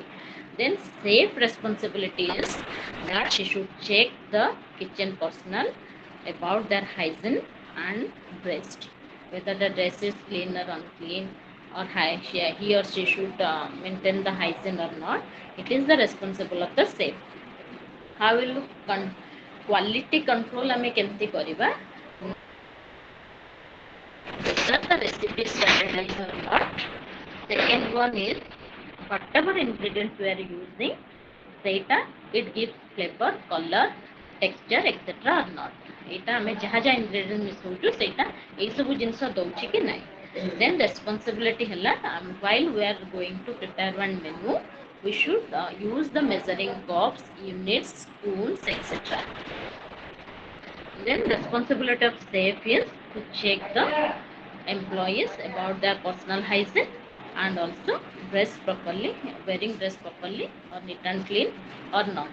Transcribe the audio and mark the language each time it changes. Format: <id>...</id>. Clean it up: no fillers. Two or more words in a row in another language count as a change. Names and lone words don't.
<en>Then safe responsibility is that she should check the kitchen personnel about their hygiene and dressed, whether the dress is clean or unclean, or he or she should maintain the hygiene or not. It is the responsible of the safe. How will quality control</en> <or>ଆମେ କେମିତି କରିବା?</or> <en>Whether the recipe is standardized or not. Second one is whatever ingredients we are using, ସେଇଟା it gives flavor, color, texture, etc. or not.</en> <or>ଏଇଟା ଆମେ ଯାହା ଯାହା ଇନଗ୍ରେଡିଏଣ୍ଟ ମିଶାଉଛୁ ସେଇଟା ଏଇସବୁ ଜିନିଷ ଦଉଛି କି ନାହିଁ.</or> <en>Then responsibility ହେଲା while we are going to prepare one menu, we should use the measuring cups, units, spoons, etc. Then responsibility of safe is to check the employees about their personal hygiene and also dress properly, wearing dress properly or neat and clean or not.</en>